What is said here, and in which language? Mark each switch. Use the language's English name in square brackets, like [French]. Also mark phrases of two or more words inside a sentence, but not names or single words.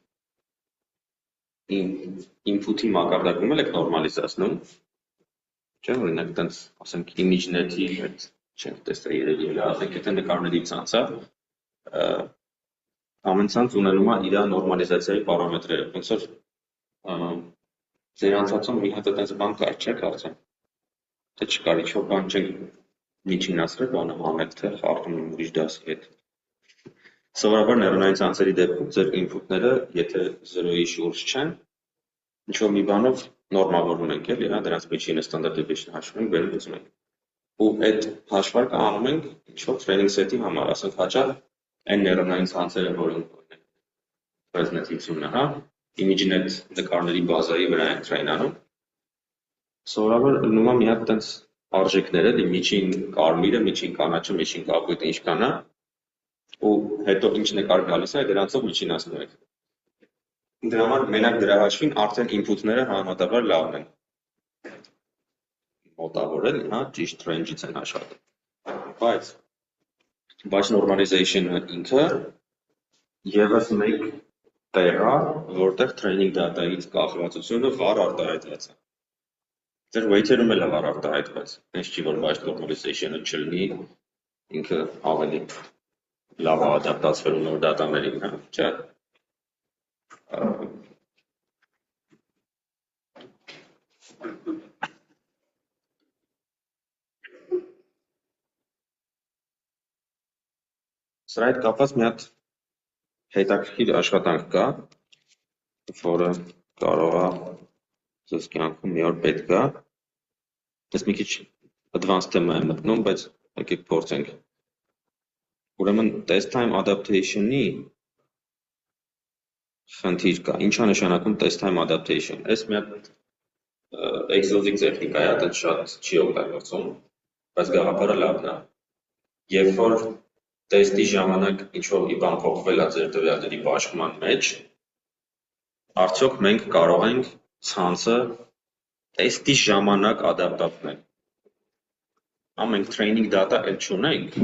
[Armenian] input-ի մակարդակում եք նորմալիզացնում, չէ՞, օրինակ այտենց ասենք image.net-ի հետ չենք տեսել երևի, ասենք եթե նկարների ցանցը ամեն ցանց ունենում է իր նորմալիզացիայի պարամետրերը, ոնց որ ձեր անցածում մի հատ այտենց բան կար, չէ՞, կարծեմ, թե չկար, ինչ-որ բան չենք միջինացրել, բանը հանել, թե խառնում ուրիշ դասի հետ։ Սովորաբար նեյրոնային ցանցերի դեպքում ձեր input-ները, եթե 0-ի շուրջ չեն, ինչ-որ մի բանով նորմավորում ենք, էլի, հա, դրանց միջինը [English] standard deviation [Armenian] հաշվում ենք, վերում լուծում ենք։ Ու այդ հաշվարկը անում ենք ինչ-որ [English] training set- [Armenian] ի համար, ասենք հաճախ այն նեյրոնային ցանցերը, որոնք present-ությունը, հա, image.net նկարների բազայի վրա են train անում։ Սովորաբար լինում է մի հատ այտենց արժեքներ, էլի, միջին կարմիրը, միջին կանաչը, միջին կապույտը ինչքան է, ու հետո ինչ նկար գալիս է, դրանցով միջինացնում եք։ Դրա համար մենակ դրա հաշվին արդեն input-ները համեմատաբար լավն են։ Մոտավորել, հա, ճիշտ range-ից են աշխատում։ Բայց [English] batch normalization- [Armenian] ը ինքը եւս մեկ տեղ է, որտեղ [English] training data- [Armenian] ից կախվածությունը վառ արտահայտված է։ Ձեր weight-երում էլ է վառ արտահայտված։ Հենց չի որ [English] batch normalization- [Armenian] ը չլինի, ինքը ավելի լավ է ադապտացվելու նոր դատաներին, հա, չէ՞։ Սրա հետ կապված մի հատ հետաքրքիր աշխատանք կա, որը կարող է ձեզ կյանքում մի օր պետք է։ Ես մի քիչ advanced թեմա եմ մտնում, բայց եկեք փորձենք։ Ուրեմն [English] test time adaptation- [Armenian] ի խնդիր կա։ Ինչ է նշանակում [English] test time adaptation։ [Armenian] Այս մի հատ exotic տեխնիկա է, դա շատ չի օգտագործվում, բայց գաղափարը լավն է։ Երբ որ տեստի ժամանակ ինչ-որ մի բան փոխվել է ձեր տվյալների բաշխման մեջ, արդյոք մենք կարող ենք ցանցը տեստի ժամանակ ադապտացնել։ Մենք [English] training data [Armenian] էլ չունենք։